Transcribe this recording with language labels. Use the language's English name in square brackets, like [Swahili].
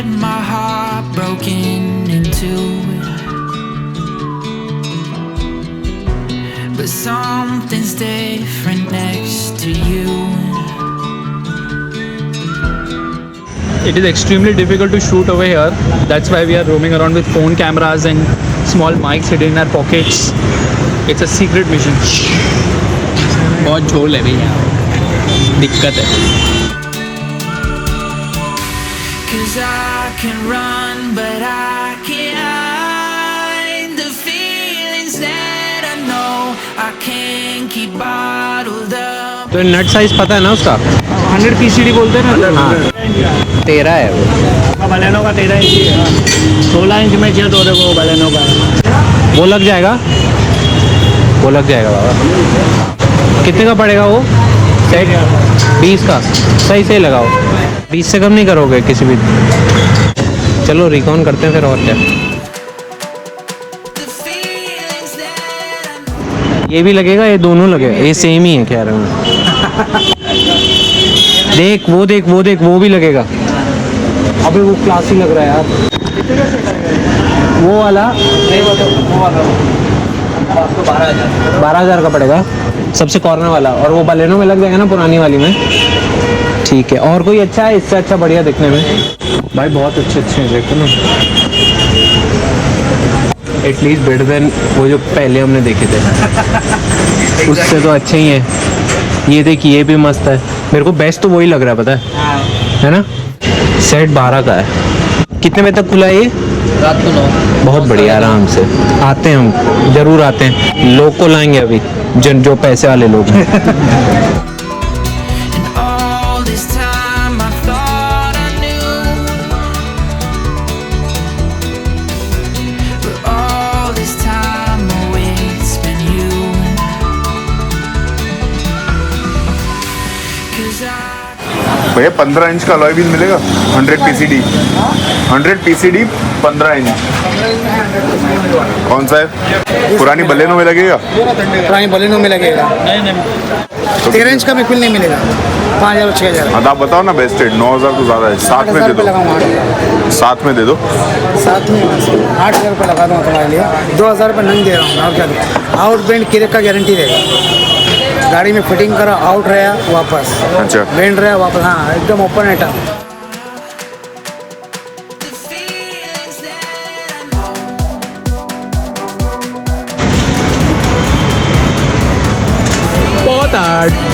[English] had my heart broken into, but something's different next to you. It is extremely difficult to shoot over here. That's why we are roaming around with phone cameras and small mics hidden in our pockets. It's a secret mission. [Hindi] बहुत झोल है भैया, दिक्कत है. [English] 'Cause I can run, but I can't hide the feelings that I know I can't keep bottled up. [Hindi] तो nought size पता है ना उसका? 100 PCD बोलते हैं ना. हाँ 13 है वो. बलेनो का 13 इंच है. 16 इंच में चाहिए तो देखो बलेनो का. वो लग जाएगा, वो लग जाएगा बाबा. कितने का पड़ेगा वो सेट? 20 का. सही सही लगाओ, 20 से कम नहीं करोगे किसी भी. चलो रिकॉन करते हैं फिर, और क्या. [English] The feelings that I know. [Hindi] ये भी लगेगा, ये दोनों लगेगा, ये सेम ही है कह रहा हूँ. देख वो देख वो देख, वो भी लगेगा. अबे वो क्लासी लग रहा है यार. वो वाला 12,000 का पड़ेगा, सबसे कॉर्नर वाला. और वो बलेनो में लग जाएगा ना, पुरानी वाली में. ठीक है. और कोई अच्छा है इससे अच्छा बढ़िया दिखने में? भाई बहुत अच्छे अच्छे हैं, देखो ना. [English] at least better than [Hindi] वो जो पहले हमने देखे थे. उससे तो अच्छे ही है. ये देखिए, ये भी मस्त है. मेरे को बेस्ट तो वही लग रहा है, पता है ना. सेट 12 का है. कितने बजे तक खुला है ये? रात को 9. बहुत बढ़िया. आराम से आते हैं हम, ज़रूर आते हैं. लोग को लाएंगे अभी, जो पैसे वाले लोग हैं. [English] And all this time I thought I knew, but all this time oh it's been you. 'Cause I [Hindi] भैया 15 इंच का अलॉय व्हील मिलेगा. 100 PCD 100 PCD 15 इंच. कौन सा है? पुरानी बलेनो में लगेगा. पुरानी बलेनो में लगेगा. 13 इंच का बिल्कुल नहीं मिलेगा. 5,000 और 6,000. हाँ तो आप बताओ ना. बेस्ट रेट 9,000 तो ज़्यादा है. साथ में दे दो, साथ में दे दो. साथ में 8,000 रुपये लगा दूँगा तुम्हारे लिए. 2,000 रुपये नहीं दे रहा हूँ. और क्या दूँ? आउट बेंड किरेक का गारंटी देगा. गाड़ी में फिटिंग करो, आउट रहा वापस, अच्छा. बेंड रहा वापस. हाँ एकदम open item. [English] the feelings that I know. [Hindi] बहुत हार्ड.